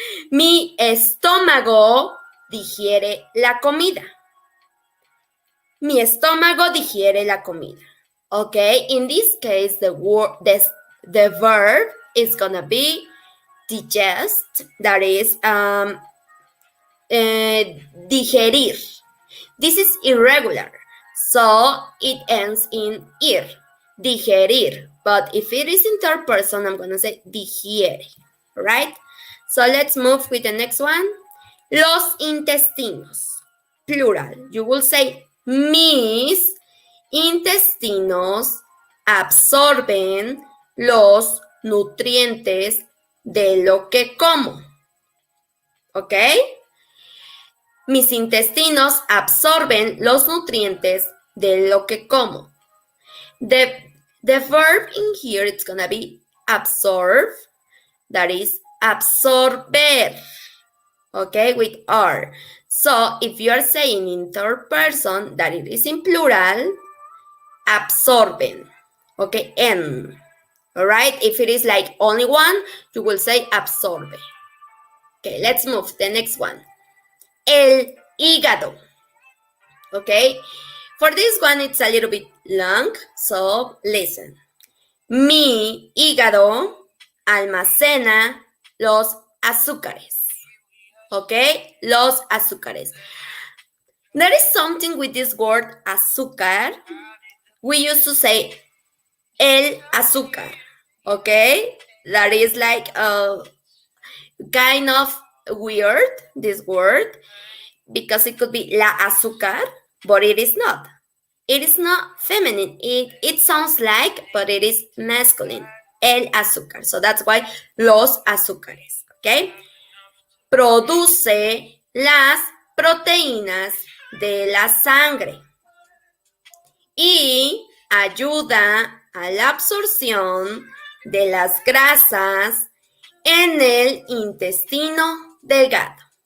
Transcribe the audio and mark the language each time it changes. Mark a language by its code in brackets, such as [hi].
[es] Mi estómago digiere la comida. Mi estómago digiere la comida. [en] Okay, in this case, the verb is gonna be digest, that is digerir. This is irregular, so it ends in ir, digerir. But if it is in third person, I'm gonna say digiere, right? So let's move with the next one. [es] Los intestinos, plural. [en] You will say [es] mis intestinos absorben los nutrientes de lo que como. ¿Ok? Mis intestinos absorben los nutrientes de lo que como. [en] The verb in here, it's gonna be absorb, that is absorber, okay, with R. So if you are saying in third person that it is in plural, absorben, okay, en. All right, if it is like only one, you will say absorbe. Okay, let's move the next one. [es] El hígado. [en] Okay, for this one, it's a little bit long, so listen. [es] Mi hígado almacena los azúcares. Okay, los azúcares. [en] There is something with this word azúcar. We used to say el azúcar. Okay, that is like a kind of weird, this word, because it could be la azúcar, but it is not. It is not feminine. It sounds like, but it is masculine. [es] El azúcar. [en] So that's why [es] los azúcares. [en] Okay. [es] Produce las proteínas de la sangre y ayuda a la absorción de las grasas en el intestino delgado.